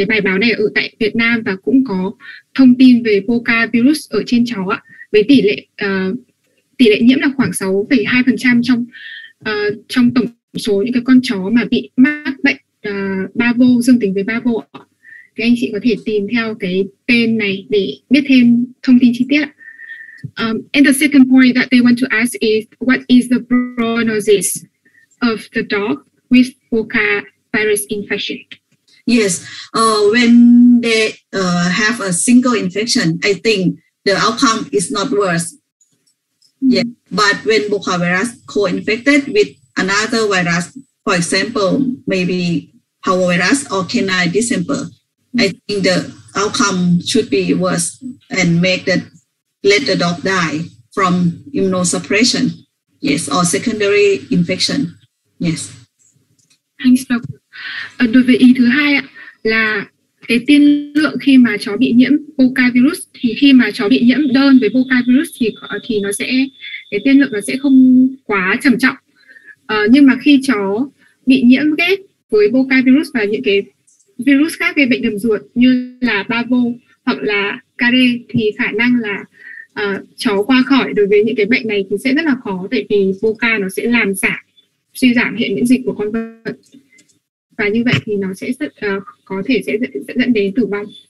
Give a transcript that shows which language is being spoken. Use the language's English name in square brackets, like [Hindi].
[Vietnamese] Cái bài báo này ở tại Việt Nam và cũng có thông tin về Boca virus ở trên chó ạ. Với tỷ lệ nhiễm là khoảng 6,2% trong tổng số những cái con chó mà bị mắc bệnh Bavo, dương tính với Bavo ạ. Thì anh chị có thể tìm theo cái tên này để biết thêm thông tin chi tiết ạ. [English] And the second point that they want to ask is, what is the prognosis of the dog with Boca virus infection? Yes, when they have a single infection, I think the outcome is not worse. Yeah, but when Boca virus co-infected with another virus, for example, maybe parvovirus or canine distemper, I think the outcome should be worse and let the dog die from immunosuppression, yes, or secondary infection, yes. Thanks, doctor. [Vietnamese] Đối với ý thứ hai ạ, là cái tiên lượng khi mà chó bị nhiễm Boca virus, thì khi mà chó bị nhiễm đơn với Boca virus thì nó sẽ, cái tiên lượng nó sẽ không quá trầm trọng. Nhưng mà khi chó bị nhiễm ghép với Boca virus và những cái virus khác gây bệnh đường ruột như là Bavo hoặc là Care thì khả năng là chó qua khỏi đối với những cái bệnh này thì sẽ rất là khó, tại vì Boca nó sẽ làm suy giảm hệ miễn dịch của con vật, và như vậy thì nó sẽ rất có thể sẽ dẫn đến tử vong.